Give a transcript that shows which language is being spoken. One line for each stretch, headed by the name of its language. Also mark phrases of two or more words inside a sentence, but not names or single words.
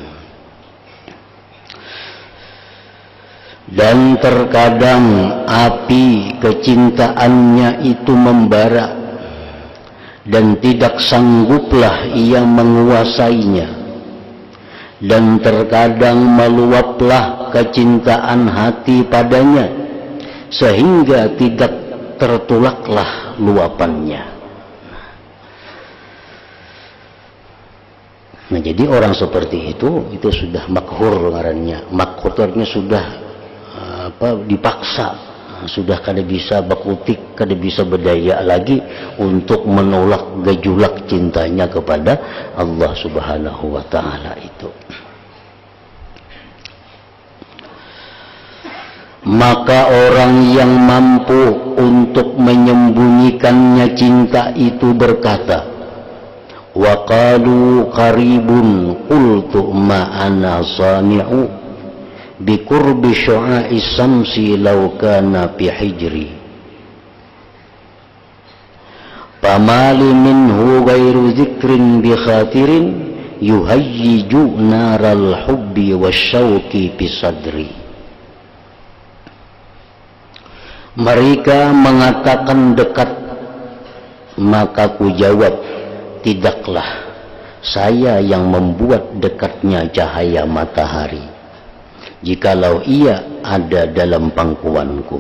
Indonesian: Dan terkadang api kecintaannya itu membara dan tidak sangguplah ia menguasainya. Dan terkadang meluaplah kecintaan hati padanya, sehingga tidak tertolaklah luapannya. Nah, jadi orang seperti itu sudah makhur ngarannya.
Banjar: Makhur artinya sudah dipaksa, sudah kada bisa bakutik, kada bisa berdaya lagi untuk menolak gejolak cintanya kepada Allah
Arabic: سبحانه وتعالى
Banjar: itu.
Indonesian: Maka orang yang mampu untuk menyembunyikannya cinta itu berkata,
Arabic: وقالوا قريب قلت ما أنا صانع بقرب شعاع الشمس لو كان في حجري فما لي منه غير ذكر بخاطر يهيج نار الحب والشوق بصدري.
Indonesian: Mereka mengatakan dekat, maka ku jawab, tidaklah saya yang membuat dekatnya cahaya matahari, jikalau ia ada dalam pangkuanku.